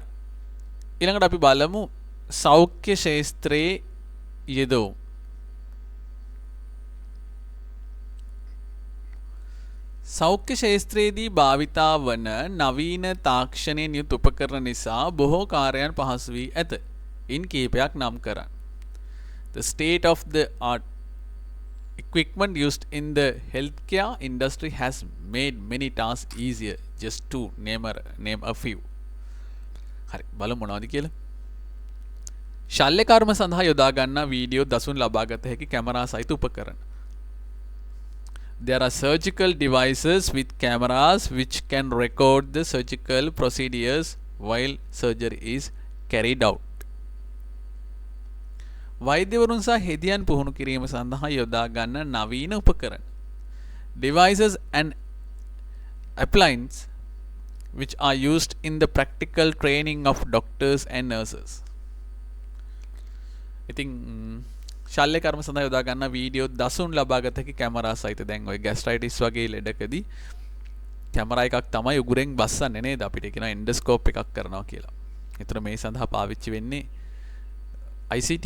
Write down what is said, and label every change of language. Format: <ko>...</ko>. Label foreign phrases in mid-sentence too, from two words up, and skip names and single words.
<si>ඊළඟට අපි බලමු සෞඛ්‍ය ශාස්ත්‍රයේ යෙදවුම්. සෞඛ්‍ය ශාස්ත්‍රයේදී භාවිතා වන නවීන තාක්ෂණයෙන් යුත් උපකරණ නිසා බොහෝ කාර්යයන් පහසු වී ඇත. ඉන් කීපයක් නම් කරන්න.</si> <en>The state of the art equipment used in the healthcare industry has made many tasks easier, just to name a few.</en> <si>හරි බලමු මොනවද කියලා. ශල්‍ය කර්ම සඳහා යොදා ගන්නා වීඩියෝ දසුන් ලබා ගත හැකි කැමරා සහිත උපකරණ.</si> <en>There are surgical devices with cameras which can record the surgical procedures while surgery is carried out.</en> <si>වෛද්‍යවරුන් සහ හෙදියන් පුහුණු කිරීම සඳහා යොදා ගන්න නවීන උපකරණ.</si> <en>Devices and appliances which are used in the practical training of doctors and nurses.</en> <si>ඉතින් ශල්‍ය කර්ම සඳහා යොදා ගන්න වීඩියෝ දසුන් ලබා ගත හැකි කැමරා සහිත දැන් ඔය ગેස්ට්‍රයිටිස් වගේ ලෙඩකදී කැමරා එකක් තමයි උගුරෙන් බස්සන්නේ නේද අපිට කියන එන්ඩොස්කෝප් එකක් කරනවා කියලා. ඒතර මේ සඳහා පාවිච්චි වෙන්නේ ICT.</si>